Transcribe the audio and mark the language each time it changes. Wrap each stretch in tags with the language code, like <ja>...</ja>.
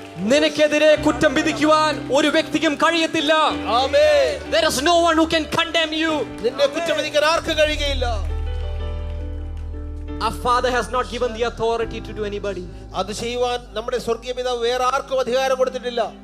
<ml>നിനക്കെതിരെ കുറ്റം വിധിക്കുവാൻ ഒരു വ്യക്തിക്കും കഴിയത്തില്ല.</ml> <en>There is no one who can condemn you.</en> <ml>നിന്നെ കുറ്റം വിധിക്കാൻ ആർക്കും കഴിയുകയില്ല.</ml> <en>Our Father has not given the authority to do anybody.</en> <ml>അത് ചെയ്യുവാൻ നമ്മുടെ സ്വർഗീയ പിതാവ് വേറെ ആർക്കും അധികാരം കൊടുത്തിട്ടില്ല.</ml>